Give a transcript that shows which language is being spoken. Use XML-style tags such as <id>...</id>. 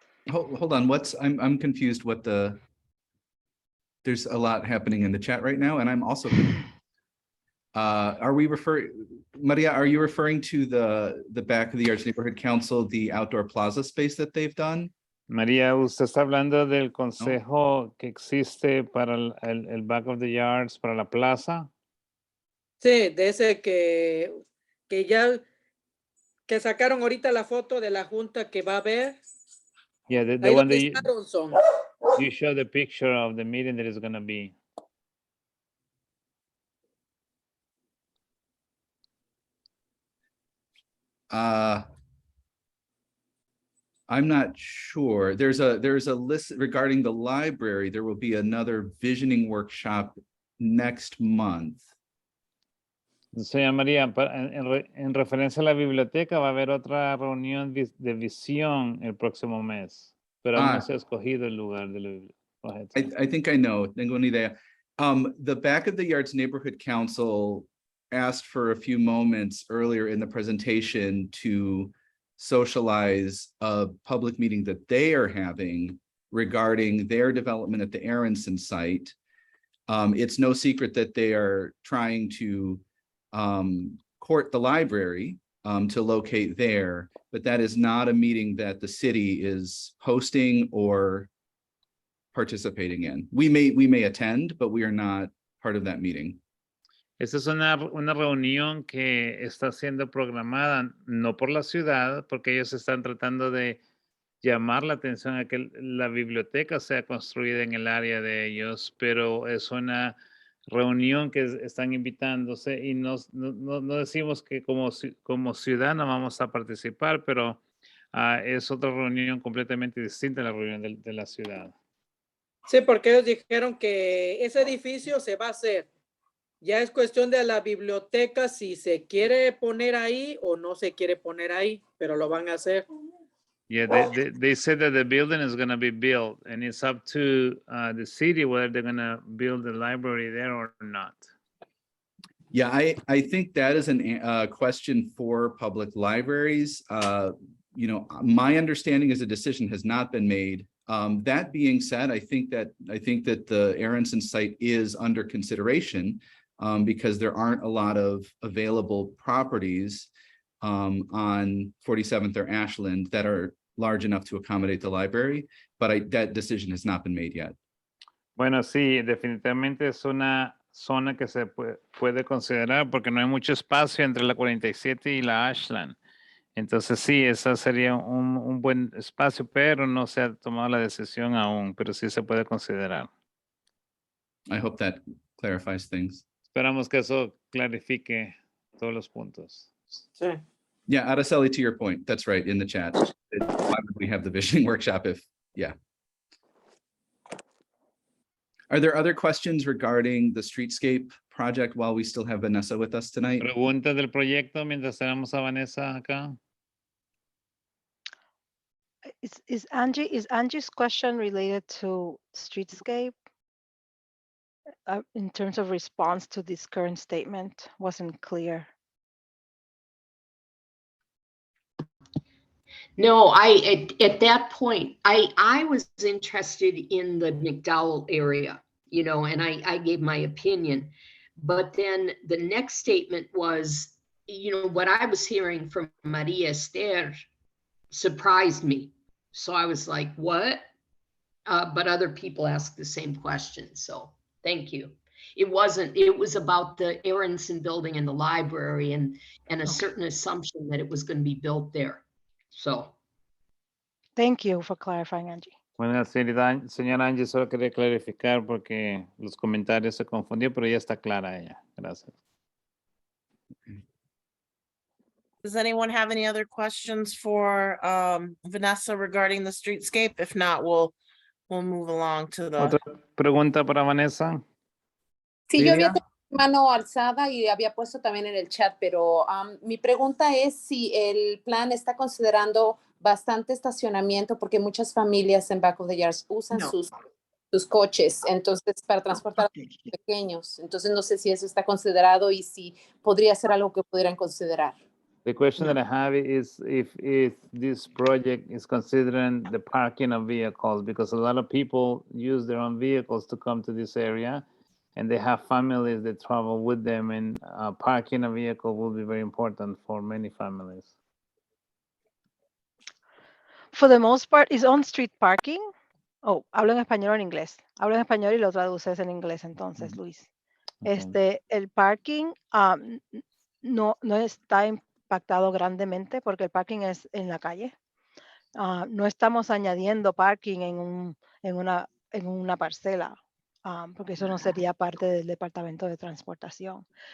<en>Hold on, I'm confused there's a lot happening in the chat right now, and I'm also confused. Maria, are you referring to the back of the Arts Neighborhood Council, the outdoor plaza space that they've done?</en> <es>María, usted está hablando del consejo que existe para el back of the yards, para la plaza. Sí, de ese que sacaron ahorita la foto de la junta que va a haber.</es> <en>Yeah, the one that you show the picture of the meeting that is going to be. I'm not sure. There's a list regarding the library. There will be another visioning workshop next month.</en> <es>Señora María, en referencia a la biblioteca, va a haber otra reunión de visión el próximo mes. pero aún no Ah. se ha escogido el lugar de la biblioteca.</es> <en>Go ahead, sir. I think I know,</en> <es>tengo una idea.</es> <en>The Back of the Yards Neighborhood Council asked for a few moments earlier in the presentation to socialize a public meeting that they are having regarding their development at the Aronson site. It's no secret that they are trying to court the library to locate there, but that is not a meeting that the city is hosting or participating in. We may attend, but we are not part of that meeting.</en> <es>Esta es una reunión que está siendo programada no por la ciudad, porque ellos están tratando de llamar la atención a que la biblioteca sea construida en el área de ellos, pero es una reunión que están invitándose y no decimos que como ciudad no vamos a participar, pero es otra reunión completamente distinta a la reunión de la ciudad. Sí, porque ellos dijeron que ese edificio se va a hacer. Ya es cuestión de la biblioteca si se quiere poner ahí o no se quiere poner ahí, pero lo van a hacer.</es> <en>Yeah, they said that the building is going to be built, and it's up to the city whether they're going to build the library there or not. Yeah, I think that is a question for public libraries. You know, my understanding is a decision has not been made. That being said, I think that the Aronson site is under consideration because there aren't a lot of available properties on 47th or Ashland that are large enough to accommodate the library, but that decision has not been made yet.</en> <es>Bueno, sí, definitivamente es una zona que se puede considerar porque no hay mucho espacio entre la 47 y la Ashland. Entonces sí, esa sería un buen espacio, pero no se ha tomado la decisión aún, pero sí se puede considerar.</es> <en>I hope that clarifies things.</en> <es>Esperamos que eso clarifique todos los puntos. Sí.</es> <en>Yeah, Araceli, to your point, that's right, in the chat. Why would we have the visioning workshop if, yeah. Are there other questions regarding the streetscape project while we still have Vanessa with us tonight?</en> <es>Preguntas del proyecto mientras tenemos a Vanessa acá.</es> <en>Is Angie's question related to streetscape? In terms of response to this current statement, wasn't clear. No, at that point, I was interested in the Mcdowell area, you know, and I gave my opinion. But then the next statement was, you know, what I was hearing from Maria Esther surprised me. So I was like, what? But other people asked the same question. So thank you. It was about the Aronson building and the library and a certain assumption that it was going to be built there. So. Thank you for clarifying, Angie.</en> <es>Bueno, señora Angie, solo quería clarificar porque los comentarios se confundieron, pero ya está clara ella. Gracias.</es> <en>Does anyone have any other questions for Vanessa regarding the streetscape? If not, we'll move along to the.</en> <es>¿Otra pregunta para Vanessa? Sí, yo había Lilia. tenido mi mano alzada y había puesto también en el chat, pero mi pregunta es si el plan está considerando bastante estacionamiento, porque muchas familias en Back of the Yards usan sus coches, entonces para transportar a los pequeños. Entonces no sé si eso está considerado y si podría ser algo que pudieran considerar.</es> <en>The question that I have is if this project is considering the parking of vehicles, because a lot of people use their own vehicles to come to this area, and they have families that travel with them, and parking a vehicle will be very important for many families. For the most part, is on-street parking.</en> <es>Oh, hablo en español o en inglés. Hablo en español y lo traduces en inglés entonces, Luis.</es> <en>Okay.</en> <es>El parking no está impactado grandemente porque el parking es en la calle. No estamos añadiendo parking en una parcela, porque eso no sería parte del Departamento de Transportación.</es>